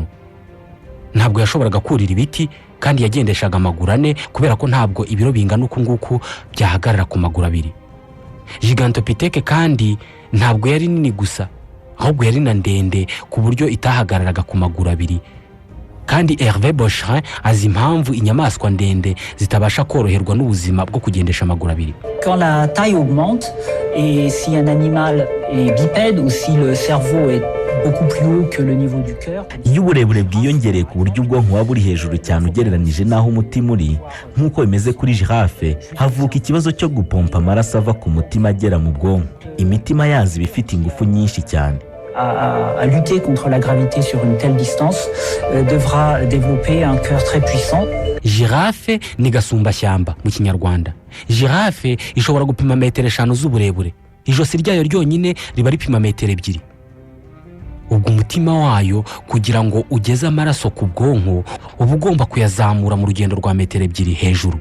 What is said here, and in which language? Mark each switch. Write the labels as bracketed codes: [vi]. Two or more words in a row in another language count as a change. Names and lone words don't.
[rw] Ntabwo yashoboraga kurira ibiti kandi yagendeshaga amaguru 4 kubera ko ntabwo ibiro bingana uku nguku byahagarara ku maguru abiri. Gigantopithèque kandi ntabwo yari nini gusa, ahubwo yari na ndende ku buryo itahagararaga ku maguru abiri. Kandi Hervé Bochrin azi impamvu inyamaswa ndende zitabasha koroherwa n'ubuzima bwo kugendesha amaguru abiri. [fr] Quand la taille augmente et si un animal est bipède ou si le cerveau est beaucoup plus haut que le niveau du cœur. [rw] Iyo uburebure bwiyongereye ku buryo ubwonko buba buri hejuru cyane ugereranije n'aho umutima uri, nk'uko bimeze kuri girafe, havuka ikibazo cyo gupompa amaraso ava ku mutima agera mu bwonko. Imitima yazo iba ifite ingufu nyinshi cyane. [fr] À lutter contre la gravité sur une telle distance devra développer un cœur très puissant. [rw] Girafe ni gasumbashyamba mu Kinyarwanda. Girafe ishobora gupima metero 5 z'uburebure. Ijosi ryayo ryonyine riba ripima metero 2. Ubwo umutima wayo kugira ngo ugeze amaraso ku bwonko uba ugomba kuyazamura mu rugendo rwa metero 2 hejuru.